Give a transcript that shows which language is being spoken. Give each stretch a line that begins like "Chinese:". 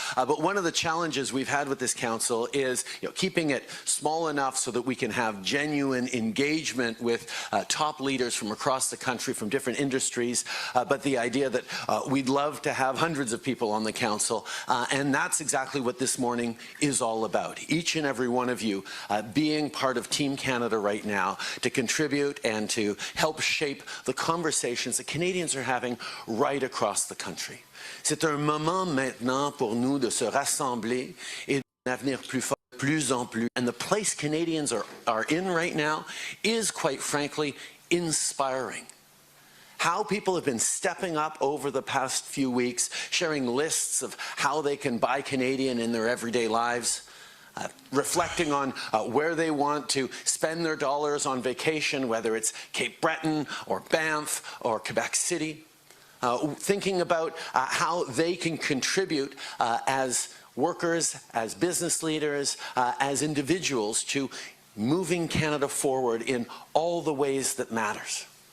English: But one of the challenges we've had with this council is keeping it small enough so that we can have genuine engagement with top leaders from across the country, from different industries, but the idea that we'd love to have hundreds of people on the council, and that's exactly what this morning is all about. Each and every one of you being part of Team Canada right now to contribute and to help shape the conversations that Canadians are having right across the country.
French: C'est un moment maintenant pour nous de se rassembler et d'un avenir plus fort, plus en plus.
English: And the place Canadians are in right now is, quite frankly, inspiring. How people have been stepping up over the past few weeks, sharing lists of how they can buy Canadian in their everyday lives, reflecting on where they want to spend their dollars on vacation, whether it's Cape Breton or Banff or Quebec City, thinking about how they can contribute as workers, as business leaders, as individuals to moving Canada forward in all the ways that matters.